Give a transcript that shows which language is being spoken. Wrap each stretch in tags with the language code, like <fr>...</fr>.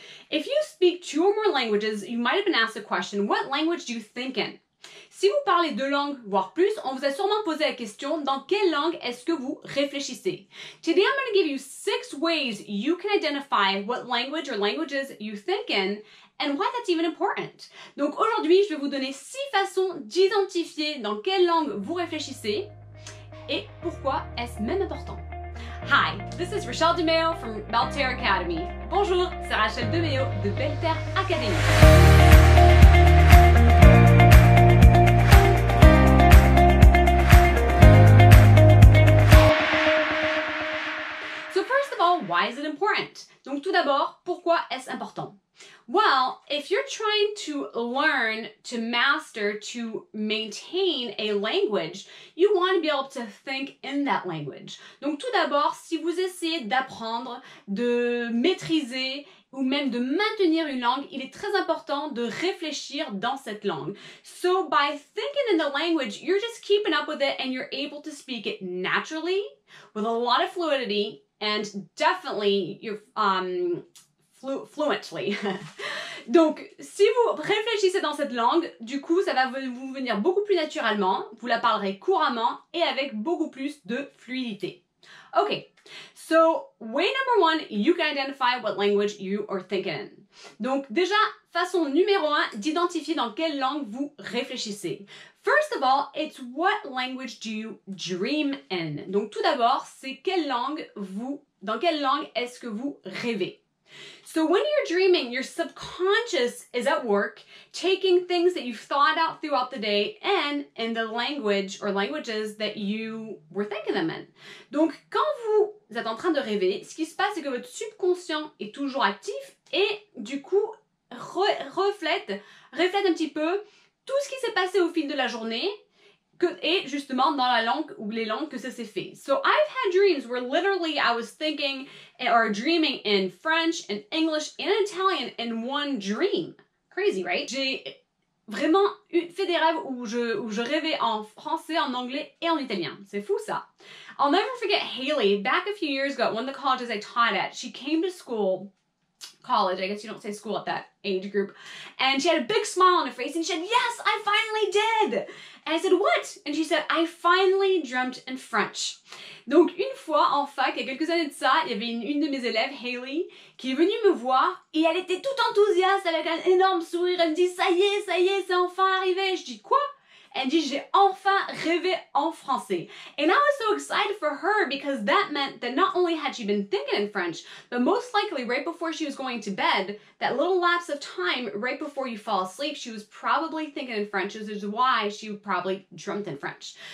<en>If you speak 2 or more languages, you might have been asked the question, what language do you think in?</en> <fr>Si vous parlez 2 langues, voire plus, on vous a sûrement posé la question, dans quelle langue est-ce que vous réfléchissez?</fr> <en>Today I'm going to give you 6 ways you can identify what language or languages you think in and why that's even important.</en> <fr>Donc aujourd'hui, je vais vous donner 6 façons d'identifier dans quelle langue vous réfléchissez et pourquoi est-ce même important.</fr> <en>Hi, this is Rachele DeMeo from Belle Terre Academy.</en> <fr>Bonjour, c'est Rachele DeMeo de Belle Terre Academy.</fr> <en>So first of all, why is it important?</en> <fr>Donc tout d'abord, pourquoi est-ce important?</fr> <en>Well, if you're trying to learn, to master, to maintain a language, you want to be able to think in that language.</en> <fr>Donc tout d'abord, si vous essayez d'apprendre, de maîtriser ou même de maintenir une langue, il est très important de réfléchir dans cette langue.</fr> <en>So by thinking in the language, you're just keeping up with it and you're able to speak it naturally, with a lot of fluidity, and definitely you're fluently.</en> <fr>Donc, si vous réfléchissez dans cette langue, du coup, ça va vous venir beaucoup plus naturellement, vous la parlerez couramment et avec beaucoup plus de fluidité.</fr> <en>Okay, so way number 1, you can identify what language you are thinking in.</en> <fr>Donc, déjà, façon numéro 1 d'identifier dans quelle langue vous réfléchissez.</fr> <en>First of all, it's what language do you dream in?</en> <fr>Donc, tout d'abord, c'est dans quelle langue est-ce que vous rêvez?</fr> <en>So when you're dreaming, your subconscious is at work, taking things that you've thought out throughout the day and in the language or languages that you were thinking them in.</en> <fr>Donc, quand vous êtes en train de rêver, ce qui se passe, c'est que votre subconscient est toujours actif et du coup, reflète un petit peu tout ce qui s'est passé au fil de la journée et justement dans la langue ou les langues que ça s'est fait.</fr> <en>So I've had dreams where literally I was thinking or dreaming in French and English and Italian in one dream. Crazy, right?</en> <fr>J'ai vraiment fait des rêves où je rêvais en français, en anglais et en italien. C'est fou ça.</fr> <en>I'll never forget Haley, back a few years ago, one of the colleges I taught at, she came to college, I guess you don't say school at that age group, and she had a big smile on her face and she said, yes, I finally did. And I said, what? And she said, I finally dreamt in French.</en> <fr>Donc une fois en fac, il y a quelques années de ça, il y avait une de mes élèves, Haley, qui est venue me voir et elle était toute enthousiaste avec un énorme sourire. Elle me dit, ça y est, c'est enfin arrivé. Je dis, quoi? Elle dit, j'ai enfin rêvé en français.</fr> <en>And I was so excited for her because that meant that not only had she been thinking in French, but most likely right before she was going to bed, that little lapse of time right before you fall asleep, she was probably thinking in French, which is why she probably dreamt in French.</en>